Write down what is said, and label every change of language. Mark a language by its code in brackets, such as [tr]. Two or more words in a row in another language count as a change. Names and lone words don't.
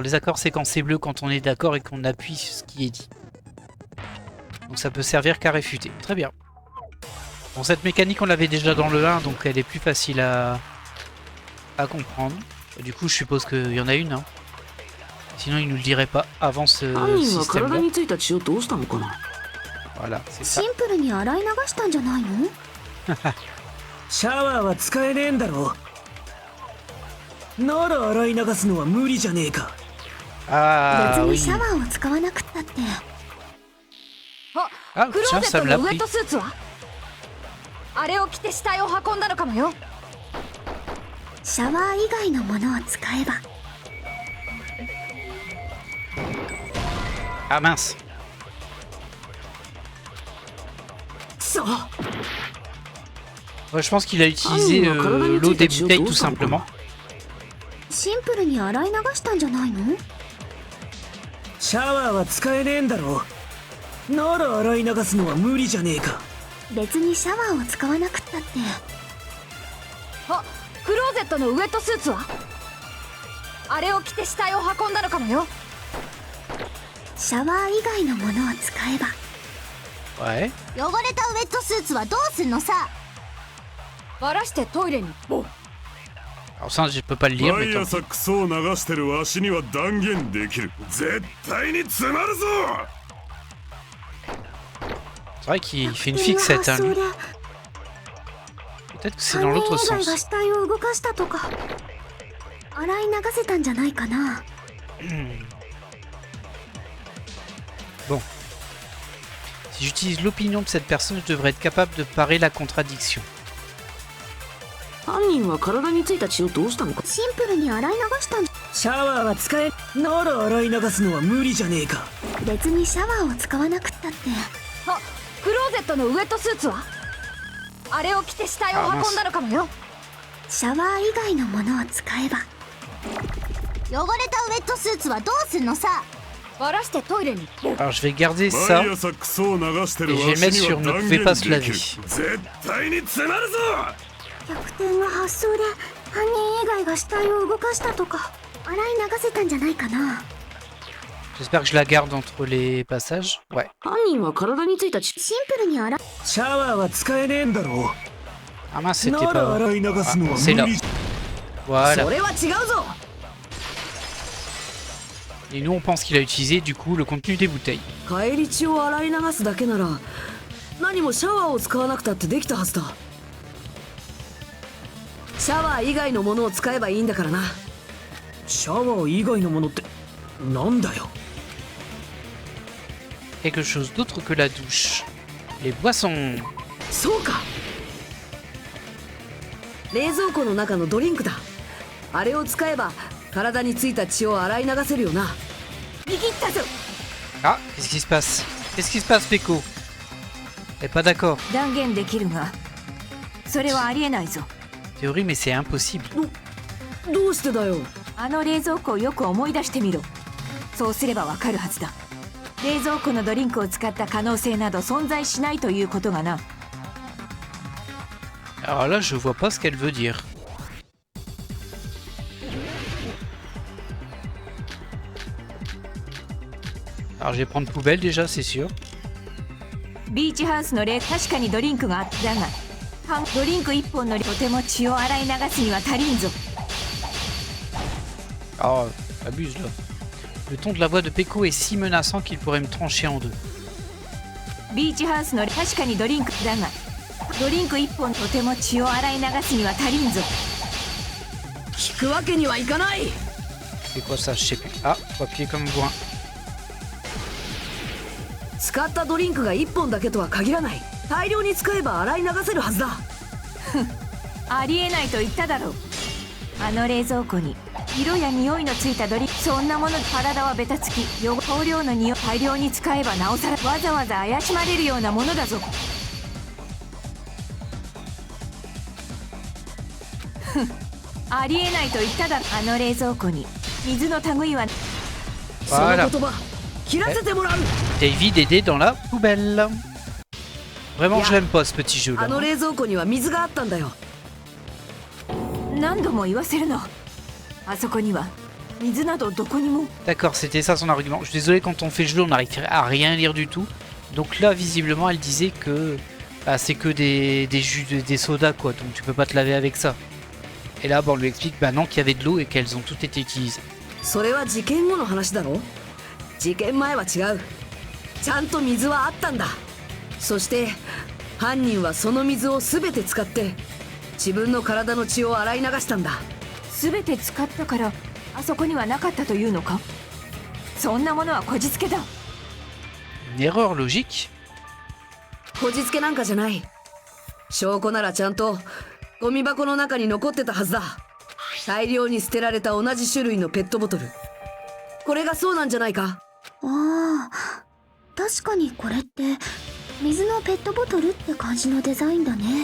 [fr] Les accords, c'est quand c'est bleu, quand on est d'accord et qu'on appuie sur ce qui est dit. Donc ça peut servir qu'à réfuter. Très bien. Bon, cette mécanique, on l'avait déjà dans le 1, donc elle est plus facile à comprendre. Du coup, je suppose qu'il y en a une. Hein. Sinon, il nous le dirait pas avant ce [ja] 犯人は [fr] système-là. [ja] 体についた血をどうしたのかな。 [fr] Voilà, c'est ça. [ja] シンプルに洗い流したんじゃないの？シャワーは使えねえんだろ。なら洗い流すのは無理じゃねえか。 [fr] Ah [ja] 別に [fr] oui. [ja] シャワーを使わなくったって。 [fr] Ah, [ja] クロ [fr] tiens, [ja] ーゼ [fr] ça [ja] ット [fr] me [ja] の [fr] l'a [ja] ウエッ [fr] pris. [ja] トスーツはあれを着て死体を運んだのかもよ。シャワー以外のものを使えば。 [fr] Ah mince. [ja] くそ。 [fr] Ouais, je pense qu'il a utilisé l'eau des bouteilles tout simplement. [ja] シンプルに洗い流したんじゃないの？シャワーは使えねえんだろ。なら洗い流すのは無理じゃねえか。別にシャワーを使わなくったって。あ、クローゼットのウエットスーツはあれを着て死体を運んだのかもよ。シャワー以外のものを使えば。 [fr] Ouais. [ja] 汚れたウエットスーツはどうすんのさ。バラしてトイレに。 [fr] Alors ça, je peux pas le lire, mais [ja] 毎 [fr] tant [ja] 朝クソを流してるわしには断言できる。絶対に詰まるぞ。 [fr] C'est vrai qu'il fait une fixette, hein, lui. Peut-être que c'est dans l'autre [ja] 犯人以外が [fr] sens. [ja] 死体を動かしたとか洗い流せたんじゃないかな。 [fr] Bon. Si j'utilise l'opinion de cette personne, je devrais être capable de parer la contradiction. [ja] 犯人は体についた血をどうしたのか。シンプルに洗い流したんじシャワーは使え。なら洗い流すのは無理じゃねえか。ゃ。別にシャワーを使わなくったって。あ、クローゼットのウエットスーツはあれを着て死体を運んだのかもよ。シャワー以外のものを使えば。汚れたウェットスーツはどうすんのさ。バラしてトイレに。 [fr] Alors je vais garder ça. [ja] 毎朝クソを流してる [fr] Et [ja] わ [fr] je vais [ja] し [fr] mettre [ja] に [fr] sur [ja] は [fr] ne [ja] 断 [fr] pouvez [ja] 言 [fr] pas se [ja] で [fr] laver. [ja] きる。絶対に詰まるぞ。逆転の発想で犯人以外が死体を動かしたとか洗い流せたんじゃないかな。 [fr] J'espère que je la garde entre les passages. Ouais. [ja] 犯人は体についた血。シンプルに洗い。シャワーは使えねえんだろ。 [fr] Ah mince, c'était [ja] なら [fr] pas... [ja] 洗い流すのは [fr] c'est [ja] 無 [fr] là. [ja] 理。 [fr] Voilà. [ja] それは違うぞ。 [fr] Et nous, on pense qu'il a utilisé, du coup, le contenu des bouteilles. [ja] 帰り血を洗い流すだけなら何もシャワーを使わなくたってできたはずだ。シャワー以外のものを使えばいいんだからな。シャワー以外のものってなんだよ。 [fr] Quelque chose d'autre que la douche. Les boissons. [ja] そうか。冷蔵庫の中のドリンクだ。あれを使えば体についた血を洗い流せるよな。握ったぞ。 [fr] Ah, qu'est-ce qui se passe? Qu'est-ce qui se passe, Peko? Elle est pas d'accord. [ja] 断言できるが、それはありえないぞ。 [fr] Théorie, mais c'est impossible. [ja] どうしてだよ。あの冷蔵庫をよく思い出してみろ。そうすればわかるはずだ。冷蔵庫のドリンクを使った可能性など存在しないということがな。 [fr] Alors là, je vois pas ce qu'elle veut dire. Alors je vais prendre poubelle déjà, c'est sûr. [ja] ビーチハウスの例、確かにドリンクがあったが、ドリンク1本のとても血を洗い流すには足りんぞ。 [fr] Ah, abuse là. Le ton de la voix de Peko est si menaçant qu'il pourrait me trancher en deux. [ja] ビーチハウスの確かにドリンクだが、ドリンク1本とても血を洗い流すには足りんぞ。引くわけにはいかない。 [fr] C'est quoi ça? Je sais plus. Ah, faut appuyer comme un bourrin. [ja] 使ったドリンクが1本だけとは限らない。大量に使えば洗い流せるはずだ。ありえないと言っただろう。あの冷蔵庫に色や匂いのついたドリンク、そんなもので体はベタつき、香料の匂い大量に使えばなおさらわざわざ怪しまれるようなものだぞ。ありえないと言っただろ。あの冷蔵庫に水の類は。 [fr] Voilà. [ja] その言葉切らせてもらう。 [fr] David aidé dans la poubelle. Vraiment, je l'aime pas ce petit jeu [ja] あ [fr] là. [ja] の冷蔵庫には水があったんだよ。何度も言わせるの。あそこには水などどこにも。 [fr] D'accord, c'était ça son argument. Je suis désolé, quand on fait le jeu, on n'arrive à rien lire du tout. Donc là, visiblement, elle disait que bah, c'est que des jus, des sodas, quoi. Donc tu peux pas te laver avec ça. Et là, bah, on lui explique bah, non, qu'il y avait de l'eau et qu'elles ont toutes été utilisées. [ja] それは事件後の話だろ。事件前は違う。ちゃんと水はあったんだ。そして犯人はその水を全て使って自分の体の血を洗い流したんだ。全て使ったからあそこにはなかったというのか。そんなものはこじつけだ。 [fr] Une erreur logique. [ja] こじつけなんかじゃない。証拠ならちゃんとゴミ箱の中に残ってたはずだ。大量に捨てられた同じ種類のペットボトル。これがそうなんじゃないか。ああ、確かにこれって水のペットボトルって感じのデザインだね。